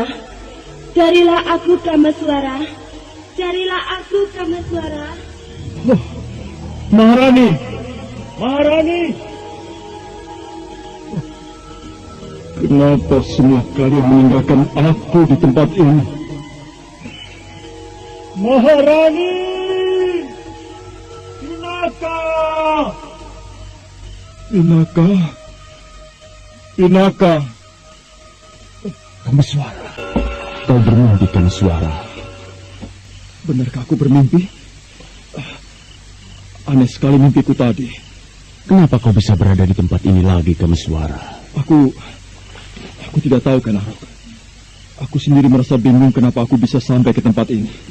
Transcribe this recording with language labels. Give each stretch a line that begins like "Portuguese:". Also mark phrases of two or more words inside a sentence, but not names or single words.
Indonesian: Carilah aku, Kameswara. Carilah aku, Kameswara. Oh, Maharani! Maharani! Kenapa semua kalian meninggalkan aku di tempat ini? Maharani! Pinaka! Pinaka! Pinaka! Kameswara. Kau bermimpi, Kameswara. Benarkah aku bermimpi? Aneh sekali mimpiku tadi. Kenapa kau bisa berada di tempat ini lagi, Kameswara? Aku tidak tahu, Ken Arok. Aku sendiri merasa bingung kenapa aku bisa sampai ke tempat ini.